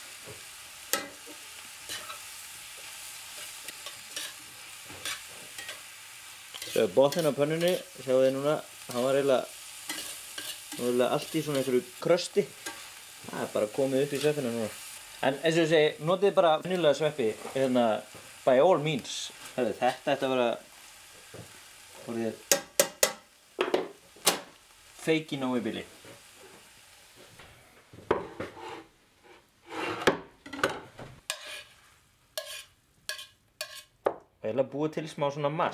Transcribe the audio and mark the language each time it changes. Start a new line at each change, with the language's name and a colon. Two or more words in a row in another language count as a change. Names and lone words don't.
Icelandic: Sjáðu botninn á pönnunni, sjáðu þið núna, hann var eiginlega allt í svona einhverju krösti. Það er bara komið upp í sveppina núna. En eins og ég segi, notið bara venjulega sveppi, hérna,
English: by all means.
Icelandic: Herðu, þetta ætti að vera feiki nógu í bili. Og ég ætla að búa til smá svona mass.